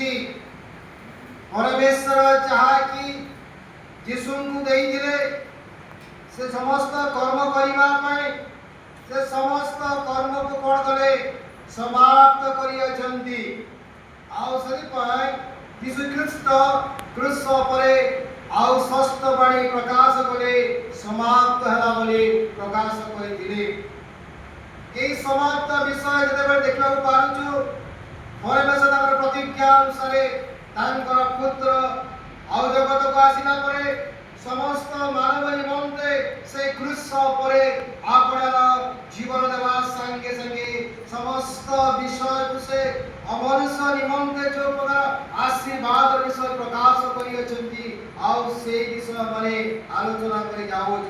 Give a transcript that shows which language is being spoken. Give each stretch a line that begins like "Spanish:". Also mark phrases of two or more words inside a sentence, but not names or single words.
Odia: ପରମେଶ୍ୱର ଯାହାକି ଯୀଶୁଙ୍କୁ ଦେଇଥିଲେ ସେ ସମସ୍ତ କର୍ମ କରିବା ପାଇଁ, ସେ ସମସ୍ତ କର୍ମକୁ କ'ଣ କଲେ? ସମାପ୍ତ କରିଅଛନ୍ତି। ଆଉ ସେଥିପାଇଁ ଯୀଶୁଖ୍ରୀଷ୍ଟ କ୍ରୁଶ ଉପରେ ଆଉ ଷଷ୍ଠ ବାଣୀ ପ୍ରକାଶ କଲେ, ସମାପ୍ତ ହେଲା ବୋଲି ପ୍ରକାଶ କରିଥିଲେ। ଏଇ ସମାପ୍ତ ବିଷୟ যেତେବେଳେ ଦେଖିବାକୁ ପାରୁଛୁ, ପରମେଶ୍ୱର ତାଙ୍କର ପ୍ରତିଜ୍ଞା ଅନୁସାରେ ତାଙ୍କର ପୁତ୍ର ଆଉ ଜଗତକୁ ଆସିଲା ପରେ ସମସ୍ତ ମାନବ ନିମନ୍ତେ ସେ କ୍ରୁଶ ଉପରେ ଆପଣାର ଜୀବନ ଦେବା ସାଙ୍ଗେ ସାଙ୍ଗେ ସମସ୍ତ ବିଷୟକୁ ସେ ଅମନୁଷ୍ୟ ନିମନ୍ତେ ଯେଉଁ ପ୍ରକାର ଆଶୀର୍ବାଦ ବିଷୟ ପ୍ରକାଶ କରିଅଛନ୍ତି, ଆଉ ସେଇ ବିଷୟମାନେ ଆଲୋଚନା କରି ଯାଉଅଛି।